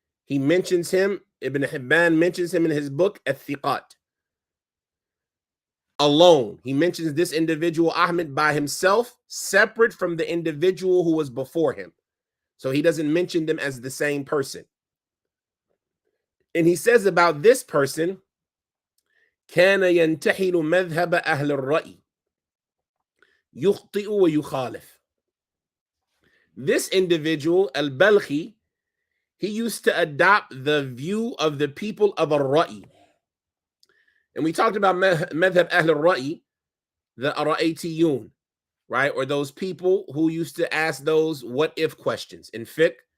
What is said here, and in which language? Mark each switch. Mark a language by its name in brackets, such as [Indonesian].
[English] He mentions him, Ibn Hibban mentions him in his book, al-Thiqat. Alone. He mentions this individual, Ahmad, by himself, separate from the individual who was before him. So he doesn't mention them as the same person. And he says about this person, [Arabic] كان ينتحل مذهب أهل الرأي يخطئ ويخالف. [English] This individual, al-Balkhi, he used to adopt the view of the people of al-Ra'i. And we talked about madhab ahl al-Ra'i, the Ara'aytiyun, right? Or those people who used to ask those what if questions in fiqh.